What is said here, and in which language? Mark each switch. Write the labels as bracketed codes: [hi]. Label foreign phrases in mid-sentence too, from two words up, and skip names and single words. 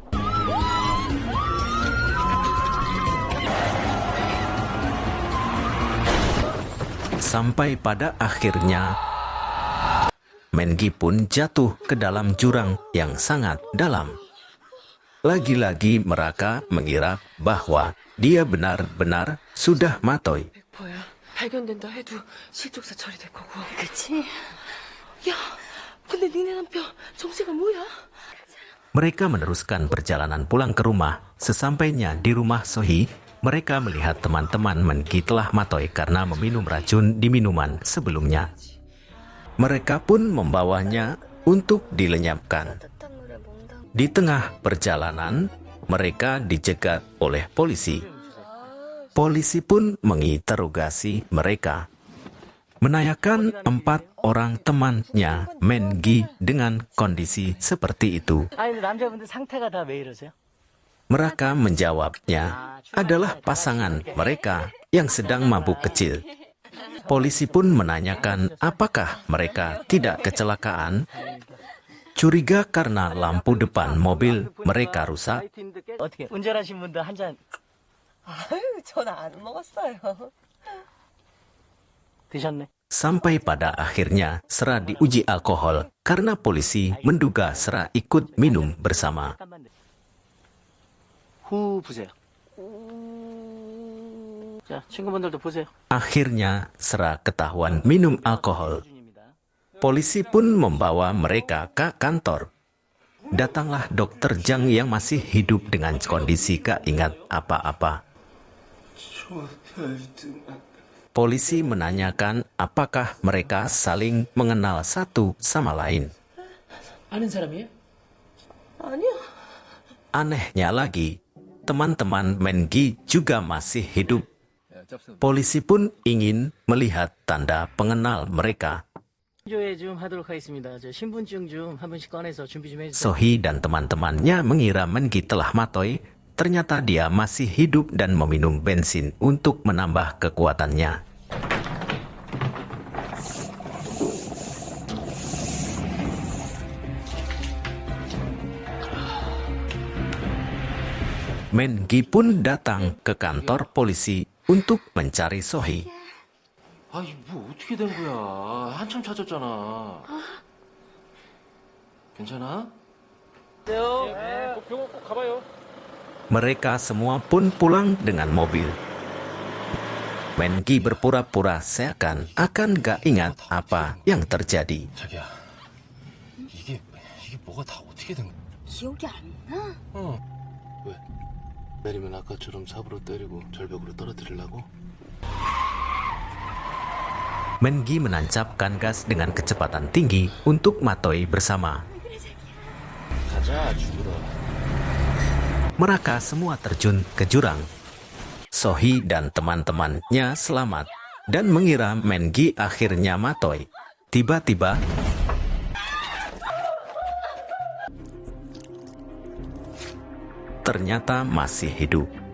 [id] Sampai pada akhirnya, Menki pun jatuh ke dalam jurang yang sangat dalam. Lagi-lagi mereka mengira bahwa dia benar-benar sudah matoy. [ko] 뭐야? 발견된다 해도 실족사 처리될 거고. 그치? 야, 근데 니네 남편 정체가 뭐야? [id] Mereka meneruskan perjalanan pulang ke rumah. Sesampainya di rumah Sohee, mereka melihat teman-teman Menki telah matoy karena meminum racun di minuman sebelumnya. Mereka pun membawanya untuk dilenyapkan. Di tengah perjalanan, mereka dicegat oleh polisi. Polisi pun menginterogasi mereka. Menanyakan 4 orang temannya Mengi dengan kondisi seperti itu. [ko] 아니, 근데 남자분들 상태가 다 왜 이러세요? [id] Mereka menjawabnya adalah pasangan mereka yang sedang mabuk kecil. Polisi pun menanyakan apakah mereka tidak kecelakaan. Curiga karena lampu depan mobil mereka rusak. [ko] 어떻게 운전하신 분도 한 잔 아유, 전 안 먹었어요. 드셨네? [id] Sampai pada akhirnya Sera diuji alkohol karena polisi menduga Sera ikut minum bersama. [ko] 잠깐만. 후 부세요. 자, 친구분들도 보세요. [id] Akhirnya Sera ketahuan minum alkohol. [ko] 준입니다. [id] Polisi pun membawa mereka ke kantor. Datanglah dokter Jang yang masih hidup dengan kondisi gak ingat apa-apa. Polisi menanyakan apakah mereka saling mengenal satu sama lain. [ko] 아는 사람이에요? 아니요. [id] Anehnya lagi, teman-teman Mengi juga masih hidup. Polisi pun ingin melihat tanda pengenal mereka. [ko] 조회 좀 하도록 하겠습니다. 저 신분증 좀 한 분씩 꺼내서 준비 좀 해주세요. [id] Sohi dan teman-temannya mengira Mengi telah matoy. Ternyata dia masih hidup dan meminum bensin untuk menambah kekuatannya. Mengi pun datang ke kantor polisi untuk mencari Sohi. [ko] 아이, 뭐 어떻게 된 거야? 한참 찾았잖아. 괜찮아? 병원 꼭 가봐요. [id] Mereka semua pun pulang dengan mobil. Mengi berpura-pura seakan akan gak ingat apa yang terjadi. [ko] 자기야, 이게 뭐가 다 어떻게 된 거야? 기억이 안 나? 왜? 내리면 아까처럼 삽으로 때리고 절벽으로 떨어뜨리려고? [id] Mengi menancapkan gas dengan kecepatan tinggi untuk matoi bersama. [ko] 가자, 죽으러. [id] Mereka semua terjun ke jurang. Sohi dan teman-temannya selamat dan mengira Mengi akhirnya matoi. Tiba-tiba, ternyata masih hidup.